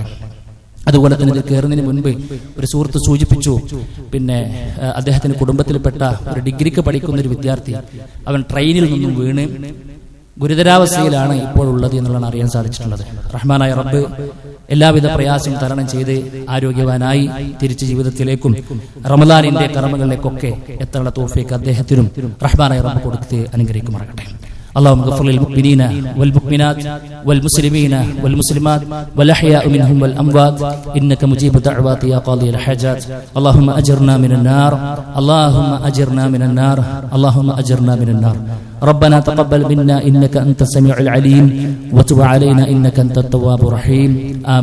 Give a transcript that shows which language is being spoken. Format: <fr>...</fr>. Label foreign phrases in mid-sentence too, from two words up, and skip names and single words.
<ml>അതുപോലെ തന്നെ ഇതിൽ കയറുന്നതിന് മുൻപ് ഒരു സുഹൃത്ത് സൂചിപ്പിച്ചു, അദ്ദേഹത്തിന്റെ കുടുംബത്തിൽപ്പെട്ട ഒരു ഡിഗ്രിക്ക് പഠിക്കുന്ന ഒരു വിദ്യാർത്ഥി, അവൻ ട്രെയിനിൽ നിന്നും വീണ് ഗുരുതരാവസ്ഥയിലാണ് ഇപ്പോൾ ഉള്ളത് എന്നുള്ളതാണ് അറിയാൻ സാധിച്ചിട്ടുള്ളത്. റഹ്മാനായ റബ്ബ് എല്ലാവിധ പ്രയാസം തരണം ചെയ്ത് ആരോഗ്യവാനായി തിരിച്ച് ജീവിതത്തിലേക്കും റമദാനിന്റെ കർമ്മങ്ങളിലേക്കൊക്കെ എത്താനുള്ള തൗഫീഖ് അദ്ദേഹത്തിനും റഹ്മാനായ റബ്ബ് കൊടുത്ത് അനുഗ്രഹിക്കുമാറാകട്ടെ.</ml> <ar>اللهم اغفر للمؤمنين والمؤمنات والمسلمين والمسلمات والأحياء منهم والأموات إنك مجيب الدعوات يا قاضي الحاجات. اللهم أجرنا من النار، اللهم أجرنا من النار، اللهم أجرنا من النار. ربنا تقبل منا إنك أنت السميع العليم وتب علينا إنك أنت التواب الرحيم.</ar>